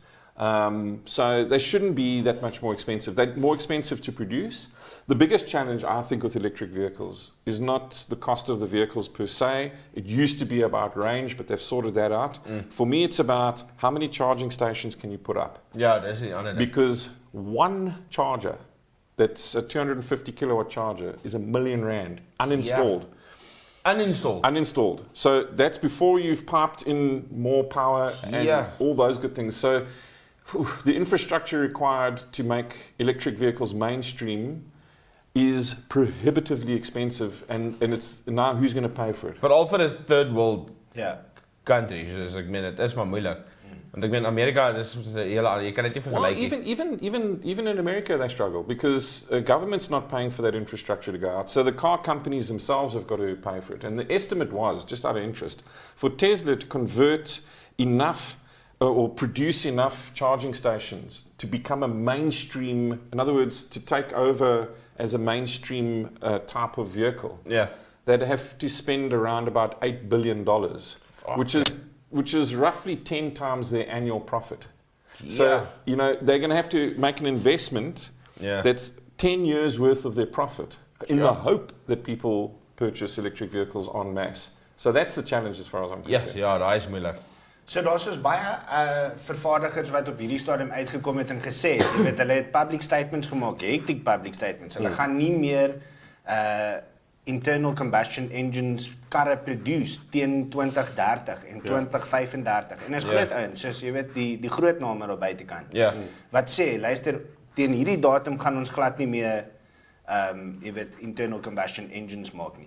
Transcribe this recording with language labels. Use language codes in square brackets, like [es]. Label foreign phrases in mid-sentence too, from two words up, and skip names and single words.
[en] So they shouldn't be that much more expensive. They're more expensive to produce. The biggest challenge, I think, with electric vehicles is not the cost of the vehicles per se. It used to be about range, but they've sorted that out. For me, it's about how many charging stations can you put up? [af] Ja, dis die ander ding. [en] Because one charger, that's a 250 kilowatt charger, is R1 million, uninstalled. Uninstalled. So that's before you've piped in more power and all those good things. So the infrastructure required to make electric vehicles mainstream is prohibitively expensive, and it's now who's going to pay for it? [af] Veral vir 'n [en] third world country, [af] soos ek meen dit is maar moeilik. Want ek meen Amerika, dis 'n hele jy kan dit nie vergelyk nie. [en] Even in America they struggle because government's not paying for that infrastructure to go out. So the car companies themselves have got to pay for it. And the estimate was, just out of interest, for Tesla to convert enough or produce enough charging stations to become a mainstream, in other words, to take over as a mainstream type of vehicle, they'd have to spend around about $8 billion, which is roughly 10 times their annual profit. So, you know, they're going to have to make an investment that's 10 years worth of their profit in the hope that people purchase electric vehicles en masse. So that's the challenge as far as I'm concerned. [af] Ja, daai is moeilik. So daar's soos baie vervaardigers wat op hierdie stadium uitgekom het en gesê, jy weet, hulle het [en] public statements [af] gemaak, [en] hectic public statements. [af] Hulle gaan nie meer [en] internal combustion engines [af] karre produce teen 2030 en 2035. En is groot ouens, soos jy weet die groot name daar buitekant. Wat sê, luister, teen hierdie datum gaan ons glad nie meer jy weet [en] internal combustion engines [af] maak nie.